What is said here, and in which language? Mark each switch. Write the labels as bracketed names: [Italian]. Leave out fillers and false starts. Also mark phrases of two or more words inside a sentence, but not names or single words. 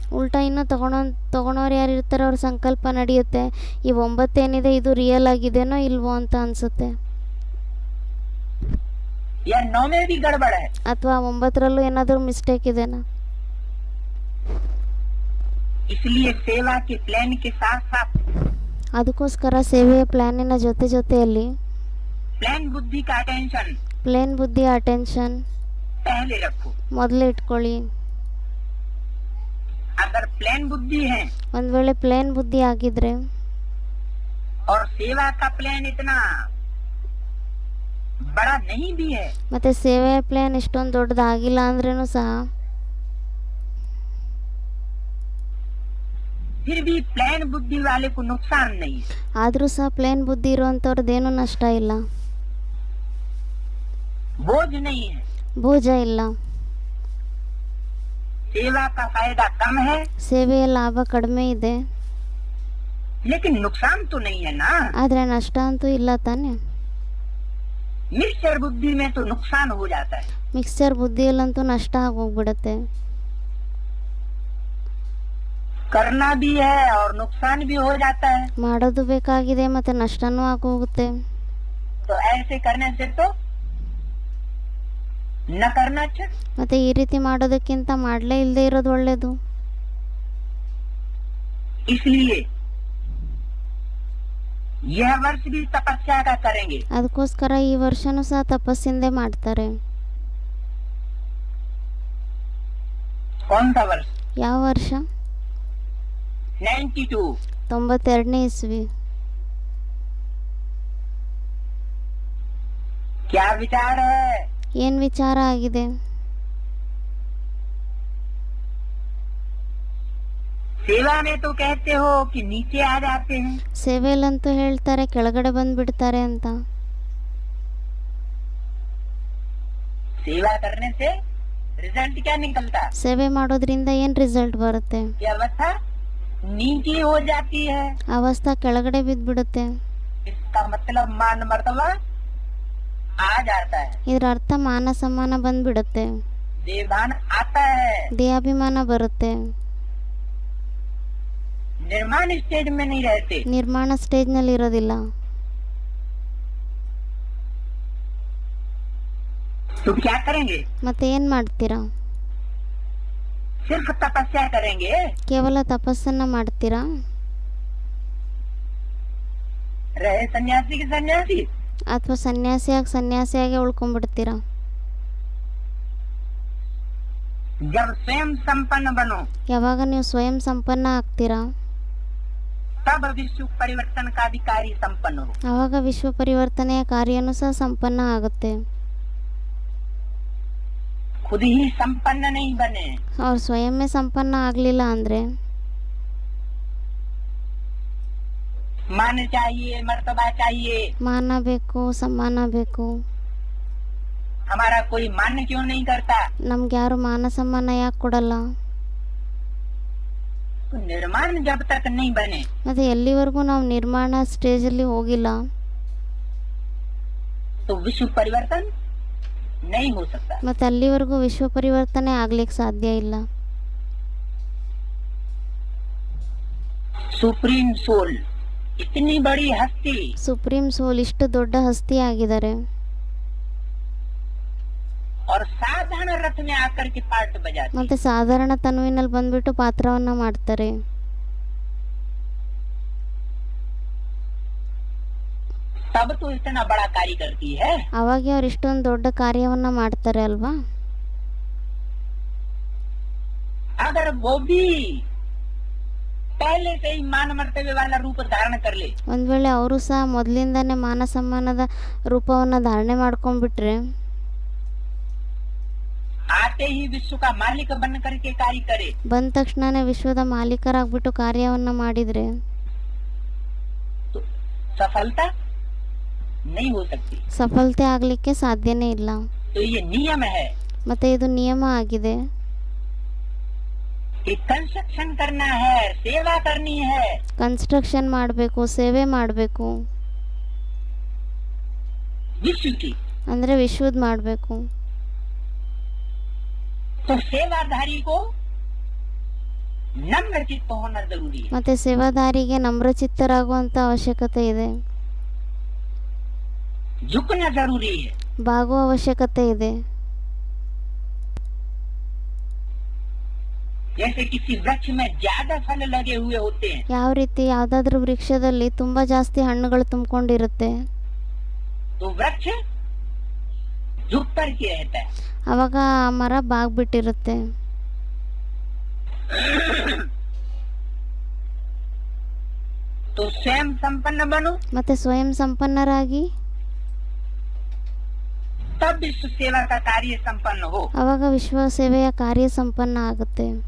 [Kannada] ಉಲ್ಟಾ ಇನ್ನು ತಗೊಳೋರು ಯಾರು ಇರ್ತಾರೋ ಅವ್ರ ಸಂಕಲ್ಪ ನಡೆಯುತ್ತೆ, ಈ 9 ಏನಿದೆ ಇದು ರಿಯಲ್ ಆಗಿದೆನೋ ಇಲ್ವೋ ಅಂತ ಅನ್ಸುತ್ತೆ, [Hindi] या 9 में भी गड़बड़ है। [Kannada] ಅಥವಾ 9ರಲ್ಲೂ ಏನಾದರೂ ಮಿಸ್ಟೇಕ್ ಇದೆನಾ. [Hindi] इसलिए सेवा के प्लान के साथ साथ [Kannada] ಅದಕ್ಕೋಸ್ಕರ ಸೇವೆಯ ಪ್ಲಾನಿನ ಜೊತೆ ಜೊತೆಯಲ್ಲಿ [Hindi] प्लान बुद्धि का अटेंशन [Kannada] ಪ್ಲೇನ್ ಬುದ್ಧಿಯ ಅಟೆನ್ಷನ್ [Hindi] पहले रखो। [Kannada] ಮೊದಲು ಇಟ್ಕೊಳ್ಳಿ. [Hindi] अगर प्लान बुद्धि है [Kannada] ಒಂದ್ ವೇಳೆ ಪ್ಲೇನ್ ಬುದ್ಧಿ ಆಗಿದ್ರೆ [Hindi] और सेवा का प्लान इतना बड़ा नहीं भी है, [Kannada] ಮತ್ತೆ ಸೇವೆಯ ಪ್ಲಾನ್ ಇಷ್ಟೊಂದು ದೊಡ್ಡದಾಗಿಲ್ಲ ಅಂದ್ರೇನು ಸಹ [Hindi] फिर भी प्लान बुद्धि वाले को नुकसान नहीं है। [Kannada] ಆದರೂ ಸಹ ಪ್ಲೇನ್ ಬುದ್ಧಿ ಇರುವಂಥವ್ರದ್ದೇನು ನಷ್ಟ ಇಲ್ಲ. [Hindi] बोझ नहीं है। [Kannada] ಬೋಜ ಇಲ್ಲ. [Hindi] सेवा का फायदा कम है, [Kannada] ಸೇವೆಯ ಲಾಭ ಕಡಿಮೆ ಇದೆ, [Hindi] लेकिन नुकसान तो नहीं है ना। [Kannada] ಆದರೆ ನಷ್ಟ ಅಂತೂ ಇಲ್ಲ ತಾನೆ. [Hindi] मिक्सचर बुद्धि में तो नुकसान हो जाता है। [Kannada] ಮಿಕ್ಸ್ಚರ್ ಬುದ್ಧಿಯಲ್ಲಂತೂ ನಷ್ಟ ಆಗೋಗ್ಬಿಡುತ್ತೆ. [Hindi] करना भी है और नुकसान भी हो जाता है। [Kannada] ಮಾಡೋದು ಬೇಕಾಗಿದೆ ಮತ್ತೆ ನಷ್ಟನೂ ಆಗೋಗುತ್ತೆ. [Hindi] तो ऐसे करने से तो न करना अच्छा। [Kannada] ಮತ್ತೆ ಈ ರೀತಿ ಮಾಡೋದಕ್ಕಿಂತ ಮಾಡಲೇ ಇಲ್ಲದೆ ಇರೋದು ಒಳ್ಳೇದು. [Hindi] इसलिए यह वर्ष भी तपस्या का करेंगे। [Kannada] ಅದಕ್ಕೋಸ್ಕರ ಈ ವರ್ಷನೂ ಸಹ ತಪಸ್ಸಿಂದೆ ಮಾಡ್ತಾರೆ. [Hindi] कौन सा वर्ष? [Kannada] ಯಾವ ವರ್ಷ? [Hindi] 92। [Kannada] 92ನೇ ಇಸ್ವಿ. [Hindi] क्या विचार है? [Kannada] ಏನ್ ವಿಚಾರ ಆಗಿದೆ? [Hindi] सेवा में तो कहते हो कि नीचे आ जाते हैं। [Kannada] ಸೇವೆಯಲ್ಲಂತೂ ಹೇಳ್ತಾರೆ ಕೆಳಗಡೆ ಬಂದ್ಬಿಡ್ತಾರೆ ಅಂತ. [Hindi] सेवा करने से रिजल्ट क्या निकलता? [Kannada] ಸೇವೆ ಮಾಡೋದ್ರಿಂದ ಏನ್ ರಿಸಲ್ಟ್ ಬರುತ್ತೆ? [Hindi] यह अवस्था नीचे हो जाती है। [Kannada] ಅವಸ್ಥಾ ಕೆಳಗಡೆ ಬಿದ್ದ್ಬಿಡುತ್ತೆ. [Hindi] इसका मतलब मान मर्तबा आ जाता है, [Kannada] ಇದ್ರ ಅರ್ಥ ಮಾನ ಸಮ್ಮಾನ ಬಂದ್ಬಿಡುತ್ತೆ, [Hindi] देवभान आता है। [Kannada] ದೇಹಾಭಿಮಾನ ಬರುತ್ತೆ. [Hindi] निर्माण स्टेज में नहीं रहते। [Kannada] ನಿರ್ಮಾಣ ಸ್ಟೇಜ್ ನಲ್ಲಿ ಇರೋದಿಲ್ಲ. [Hindi] तो क्या करेंगे? [Kannada] ಮತ್ತೆ ಏನ್ ಮಾಡ್ತೀರಾ? [Hindi] सिर्फ तपस्या करेंगे। [Kannada] ಕೇವಲ ತಪಸ್ಸನ್ನ ಮಾಡ್ತೀರಾ? [Hindi] रहे सन्यासी के सन्यासी। [Kannada] ಅಥವಾ ಸನ್ಯಾಸಿಯಾಗಿ ಉಳ್ಕೊಂಡ್ಬಿಡ್ತೀರಾ? [Hindi] जब स्वयं संपन्न बनो [Kannada] ಯಾವಾಗ ನೀವು ಸ್ವಯಂ ಸಂಪನ್ನ ಆಗ್ತೀರಾ [Hindi] तब विश्व परिवर्तन का भी कार्य संपन्न हो। [Kannada] ಆವಾಗ ವಿಶ್ವ ಪರಿವರ್ತನೆಯ ಕಾರ್ಯನೂ ಸಹ ಸಂಪನ್ನ ಆಗುತ್ತೆ. [Hindi] खुद ही संपन्न नहीं बने, [Kannada] ಅವ್ರು ಸ್ವಯಂವೇ ಸಂಪನ್ನ ಆಗ್ಲಿಲ್ಲ ಅಂದ್ರೆ [Hindi] मान चाहिए, मर्तबा चाहिए। [Kannada] ಮಾನ ಬೇಕು, ಸಮ್ಮಾನ ಬೇಕು. [Hindi] हमारा कोई मान्य क्यों नहीं करता? [Kannada] ನಮ್ಗೆ ಯಾರು ಮಾನ ಸಮ್ಮಾನ ಯಾಕೆ ಕೊಡಲ್ಲ? [Hindi] तो निर्माण जब तक नहीं बने [Kannada] ಮತ್ತೆ ಎಲ್ಲಿವರೆಗೂ ನಾವು ನಿರ್ಮಾಣ ಸ್ಟೇಜ್ ಅಲ್ಲಿ ಹೋಗಿಲ್ಲ [Hindi] तो विश्व परिवर्तन नहीं हो सकता। [Kannada] ಮತ್ತೆ ಅಲ್ಲಿವರೆಗೂ ವಿಶ್ವ ಪರಿವರ್ತನೆ ಆಗ್ಲಿಕ್ಕೆ ಸಾಧ್ಯ ಇಲ್ಲ. [English] supreme soul [Hindi] इतनी बड़ी हस्ती [English] supreme soul [Kannada] ಇಷ್ಟು ದೊಡ್ಡ ಹಸ್ತಿ ಆಗಿದ್ದಾರೆ. [Hindi] और साधारण रथ में आकर के पार्ट बजाती। [Kannada] ಮತ್ತೆ ಸಾಧಾರಣ ತನುವಿನಲ್ಲಿ ಬಂದ್ಬಿಟ್ಟು ಪಾತ್ರವನ್ನ ಮಾಡ್ತಾರೆ. [Hindi] तब तो इतना बड़ा कार्य करती है। [Kannada] ಅವಾಗ ಅವ್ರು ಇಷ್ಟೊಂದು ದೊಡ್ಡ ಕಾರ್ಯವನ್ನ ಮಾಡ್ತಾರೆ ಅಲ್ವಾ? [Hindi] अगर वो भी पहले से ही मान मर्तबे वाला रूप धारण कर ले, [Kannada] ಒಂದ್ ವೇಳೆ ಅವರು ಸಹ ಮೊದಲಿಂದಾನೇ ಮಾನ ಸಮ್ಮಾನದ ರೂಪವನ್ನ ಧಾರಣೆ ಮಾಡ್ಕೊಂಡ್ಬಿಟ್ರೆ [Hindi] आते ही विश्व का मालिक बन करके कार्य करे, [Kannada] ಬಂದ ತಕ್ಷಣನೇ ವಿಶ್ವದ ಮಾಲೀಕರಾಗ್ಬಿಟ್ಟು ಕಾರ್ಯವನ್ನ ಮಾಡಿದ್ರೆ [Hindi] तो सफलता नहीं हो सकती। [Kannada] ಸಫಲತೆ ಆಗ್ಲಿಕ್ಕೆ ಸಾಧ್ಯನೇ ಇಲ್ಲ. [Hindi] तो ये नियम है [Kannada] ಮತ್ತೆ ಇದು ನಿಯಮ ಆಗಿದೆ. [Hindi] कि कंस्ट्रक्शन करना है, सेवा करनी है, [Kannada] ಕನ್ಸ್ಟ್ರಕ್ಷನ್ ಮಾಡಬೇಕು, ಸೇವೆ ಮಾಡಬೇಕು, [Hindi] विश्व की। [Kannada] ಅಂದ್ರೆ ವಿಶ್ವದ ಮಾಡಬೇಕು. [Hindi] तो सेवाधारी को नम्र चित्त होना जरूरी है। [Kannada] ಮತ್ತೆ ಸೇವಾದಾರಿಗೆ ನಮ್ರಚಿತ್ತರಾಗುವಂತ ಅವಶ್ಯಕತೆ ಇದೆ, [Hindi] झुकना जरूरी है। [Kannada] ಬಾಗುವ ಅವಶ್ಯಕತೆ ಇದೆ. [Hindi] जैसे किसी वृक्ष में ज्यादा फल लगे हुए होते हैं, [Kannada] ಯಾವ ರೀತಿ ಯಾವ್ದಾದ್ರೂ ವೃಕ್ಷದಲ್ಲಿ ತುಂಬಾ ಜಾಸ್ತಿ ಹಣ್ಣುಗಳು ತುಂಬಿಕೊಂಡಿರುತ್ತೆ, [Hindi] तो वृक्ष झुक कर के रहता है। [Kannada] ಅವಾಗ ಆ ಮರ ಬಾಗ್ಬಿಟ್ಟಿರುತ್ತೆ. [Hindi] तो स्वयं संपन्न बनो, [Kannada] ಮತ್ತೆ ಸ್ವಯಂ ಸಂಪನ್ನರಾಗಿ [Hindi] तब विश्व सेवा का कार्य संपन्न हो। [Kannada] ಅವಾಗ ವಿಶ್ವ ಸೇವೆಯ ಕಾರ್ಯ ಸಂಪನ್ನ ಆಗುತ್ತೆ.